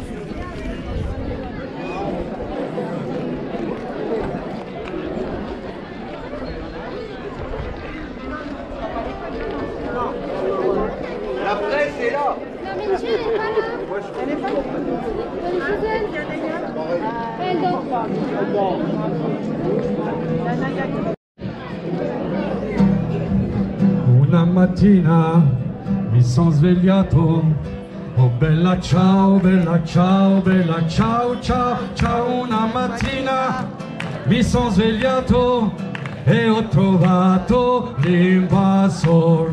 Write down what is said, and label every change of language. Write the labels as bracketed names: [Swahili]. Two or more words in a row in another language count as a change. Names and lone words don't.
[French] La presse est là. Non mais Michel n'est pas là. Elle est pas là. Elle dort pas. [Italian] Una mattina mi sono svegliato, oh bella ciao, bella ciao, bella ciao, ciao, ciao. Una mattina mi sono svegliato e ho trovato l'invasor.